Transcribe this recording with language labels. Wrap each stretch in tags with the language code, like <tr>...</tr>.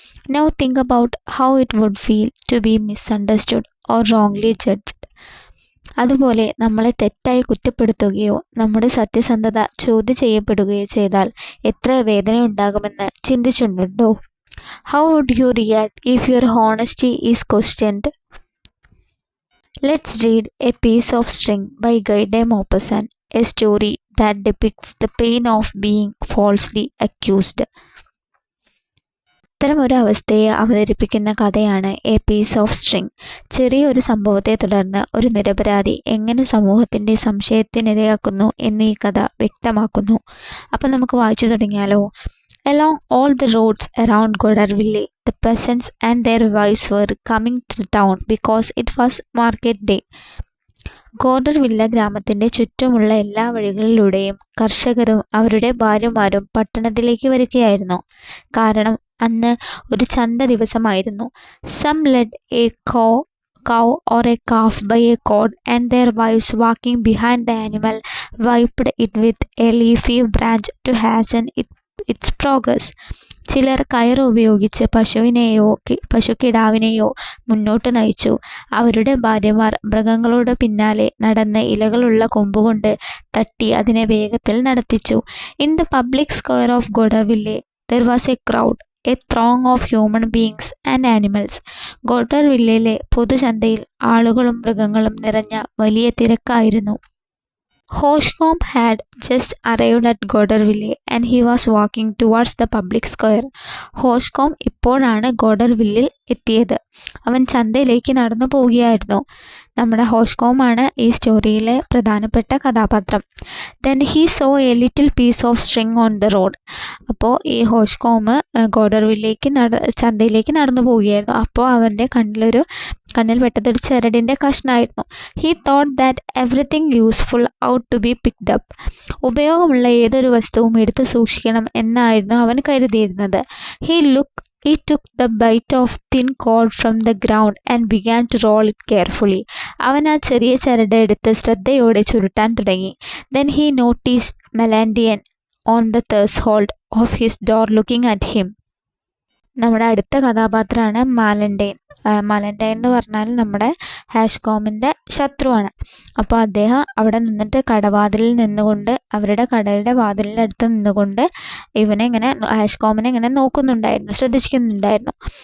<en>Now think about how it would feel to be misunderstood or wrongly judged.</en> <ml>അതുപോലെ നമ്മളെ തെറ്റായി കുറ്റപ്പെടുത്തുകയോ നമ്മുടെ സത്യസന്ധത ചോദ്യം ചെയ്യപ്പെടുകയോ ചെയ്താൽ എത്ര വേദന ഉണ്ടാകുമെന്ന് ചിന്തിച്ചിട്ടുണ്ടോ?</ml> <en>How would you react if your honesty is questioned? Let's read A Piece of String by Guy Maupassant, a story that depicts the pain of being falsely accused.</en> <ml>ഇത്തരമൊരു അവസ്ഥയെ അവതരിപ്പിക്കുന്ന കഥയാണ് എ പീസ് ഓഫ് സ്ട്രിങ്. ചെറിയൊരു സംഭവത്തെ തുടർന്ന് ഒരു നിരപരാധി എങ്ങനെ സമൂഹത്തിൻ്റെ സംശയത്തിനിരയാക്കുന്നു എന്ന് ഈ കഥ വ്യക്തമാക്കുന്നു. അപ്പം നമുക്ക് വായിച്ചു തുടങ്ങിയാലോ.</ml> <en>Along all the roads around Godarville, the peasants and their wives were coming to town because it was market day.</en> <ml>ഗോഡർവില്ല ഗ്രാമത്തിൻ്റെ ചുറ്റുമുള്ള എല്ലാ വഴികളിലൂടെയും കർഷകരും അവരുടെ ഭാര്യമാരും പട്ടണത്തിലേക്ക് വരികയായിരുന്നു. കാരണം അന്ന് ഒരു ചന്ത ദിവസമായിരുന്നു.</ml> <en>Some led a cow or a calf by a cord, and their wives walking behind the animal wiped it with a leafy branch to hasten its progress.</en> <ml>ചിലർ കയറ് ഉപയോഗിച്ച് പശുക്കിടാവിനെയോ മുന്നോട്ട് നയിച്ചു. അവരുടെ ഭാര്യമാർ മൃഗങ്ങളോട് പിന്നാലെ നടന്ന് ഇലകളുള്ള കൊമ്പുകൊണ്ട് തട്ടി അതിനെ വേഗത്തിൽ നടത്തിച്ചു.</ml> <en>In the public square of Goderville there was a crowd, a throng of human beings and animals.</en> <ml>ഗോഡർവില്ലയിലെ പൊതുചന്തയിൽ ആളുകളും മൃഗങ്ങളും നിറഞ്ഞ വലിയ തിരക്കായിരുന്നു.</ml> <en>Hoshcomb had just arrived at Goderville and he was walking towards the public square.</en> <ml>Hoshcomb ഇപ്പോഴാണ് ഗോഡർവില്ലിൽ എത്തിയത്. അവൻ ചന്തയിലേക്ക് നടന്നു പോവുകയായിരുന്നു. നമ്മുടെ ഹോഷ്കോമാണ് ഈ സ്റ്റോറിയിലെ പ്രധാനപ്പെട്ട കഥാപാത്രം.</ml> <en>Then he saw a little piece of string on the road.</en> <ml>അപ്പോൾ ഈ ഹോഷ്കോം ഗോഡർവില്ലേക്ക് ചന്തയിലേക്ക് നടന്നു പോവുകയായിരുന്നു. അപ്പോൾ അവൻ്റെ കണ്ണിൽ പെട്ടതൊരു ചരടിൻ്റെ കഷ്ണമായിരുന്നു.</ml> <en>He thought that everything useful ought to be picked up.</en> <ml>ഉപയോഗമുള്ള ഏതൊരു വസ്തുവും എടുത്ത് സൂക്ഷിക്കണം എന്നായിരുന്നു അവൻ കരുതിയിരുന്നത്.</ml> <en>He took the bite of thin cord from the ground and began to roll it carefully.</en> <ml>അവൻ ആ ചെറിയ ചരട് എടുത്ത് ശ്രദ്ധയോടെ ചുരുട്ടാൻ തുടങ്ങി.</ml> <en>Then he noticed Melandian on the threshold of his door looking at him.</en> <ml>നമ്മുടെ അടുത്ത കഥാപാത്രമാണ് മാലൻഡൈൻ. മാലൻഡൈൻ എന്ന് പറഞ്ഞാൽ നമ്മുടെ ഹാഷ്കോമിൻ്റെ ശത്രുവാണ്. അപ്പോൾ അദ്ദേഹം അവിടെ നിന്നിട്ട് കടവാതിലിൽ നിന്നുകൊണ്ട് അവരുടെ കടയുടെ വാതിലിൻ്റെ അടുത്ത് നിന്നുകൊണ്ട് ഹാഷ്കോമിനെ ഇങ്ങനെ ശ്രദ്ധിക്കുന്നുണ്ടായിരുന്നു.</ml>